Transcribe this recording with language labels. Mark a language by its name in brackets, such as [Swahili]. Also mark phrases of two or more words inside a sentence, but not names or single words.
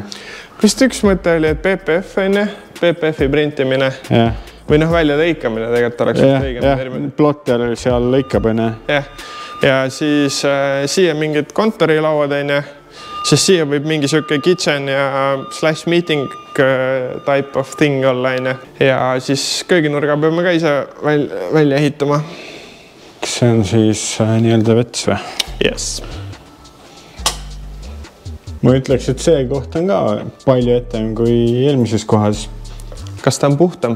[Estonian] Vist üks mõte oli, et PPF on PPF-i printimine või välja lõikamine tegelikult oleks õigem. Plotter seal lõikab. Ja siis siia mingid kontorilauad, siis siia võib mingi siuke kitchen ja [English] slash meeting type of thing [Estonian] olla. Ja siis kööginurga peame ka ise välja ehitama. Kas see on siis nii-öelda vets või? Yes. Ma ütleks, et see koht on ka palju etem kui eelmises kohas. Kas ta on puhtam?